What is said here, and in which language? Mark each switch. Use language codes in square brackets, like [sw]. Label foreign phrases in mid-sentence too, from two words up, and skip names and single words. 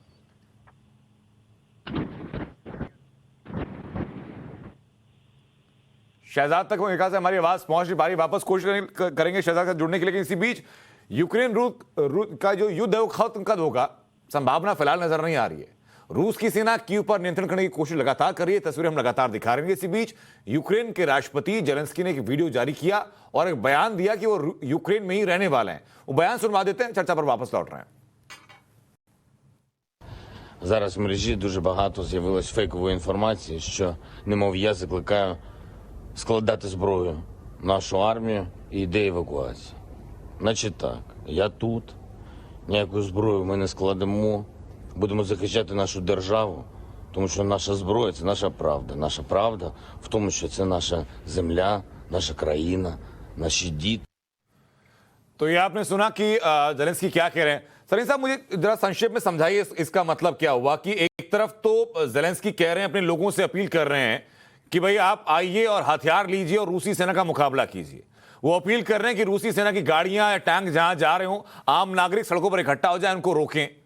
[hi] शहजाद तक एक से हमारी आवाज पहुंच नहीं पा रही, वापस कोशिश करेंगे शहजाद से जुड़ने की, लेकिन इसी बीच यूक्रेन रूस का जो युद्ध है वो खत्म कब होगा, संभावना फिलहाल नजर नहीं आ रही है। रूस की सेना कीव पर नियंत्रण करने की कोशिश लगातार कर रही है, तस्वीरें हम लगातार दिखा रहे हैं। इसी बीच यूक्रेन के राष्ट्रपति जेलेंस्की ने एक वीडियो जारी किया और एक बयान दिया कि वो यूक्रेन में ही रहने वाले हैं। वो बयान सुनवा देते हैं, चर्चा पर वापस लौट रहे हैं। [uk] Зараз в мережі дуже багато з'явилось фейкової інформації, що, немов я закликаю складати зброю нашу армію і йде евакуація. Значить так, я тут, ніяку зброю ми не складемо, будемо захищати нашу державу, тому що наша зброя – це наша правда. Наша правда в тому, що це наша земля, наша країна, наші діти. [hi] तो ये आपने सुना कि जेलेंस्की क्या कह रहे हैं। सरीन साहब, मुझे जरा संक्षेप में समझाइए इसका मतलब क्या हुआ कि एक तरफ तो जेलेंस्की कह रहे हैं, अपने लोगों से अपील कर रहे हैं कि भाई आप आइए और हथियार लीजिए और रूसी सेना का मुकाबला कीजिए। वो अपील कर रहे हैं कि रूसी सेना की गाड़ियां या टैंक जहां जा रहे हो, आम नागरिक सड़कों पर इकट्ठा हो जाए, उनको रोकें।